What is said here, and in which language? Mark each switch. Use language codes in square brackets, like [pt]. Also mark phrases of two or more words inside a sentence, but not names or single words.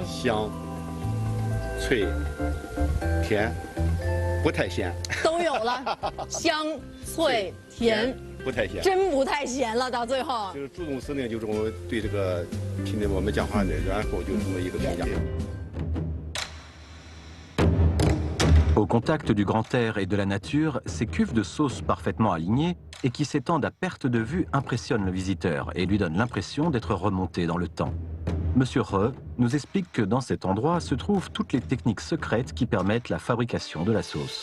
[zh] 香、脆、甜，不太咸，都有了，香、脆、甜，不太咸。真不太咸了。到最后，就是朱总司令就这么对这个听的我们讲话的，然后就这么一个评价。 [fr] Au contact du grand air et de la nature, ces cuves de sauce parfaitement alignées et qui s'étendent à perte de vue impressionnent le visiteur et lui donnent l'impression d'être remonté dans le temps. Monsieur He nous explique que dans cet endroit se trouvent toutes les techniques secrètes qui permettent la fabrication de la sauce.